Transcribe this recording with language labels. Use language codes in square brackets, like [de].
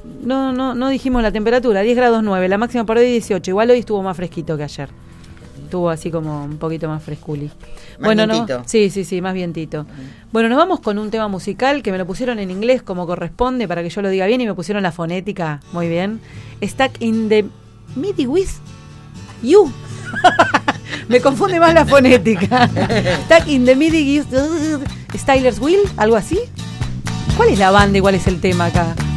[es] No dijimos la temperatura, 10 grados 9, la máxima para hoy 18, igual hoy estuvo más fresquito que ayer. estuvo así como un poquito más fresculi. Bueno, ¿no? Sí, más vientito. Bueno, nos vamos con un tema musical que me lo pusieron en inglés como corresponde para que yo lo diga bien y me pusieron la fonética muy bien. [en] Stuck in the middle with you. [es] Me confunde más la fonética. [en] Stuck in the middle with Styler's Wheel, [es] algo así. ¿Cuál es la banda y cuál es el tema acá?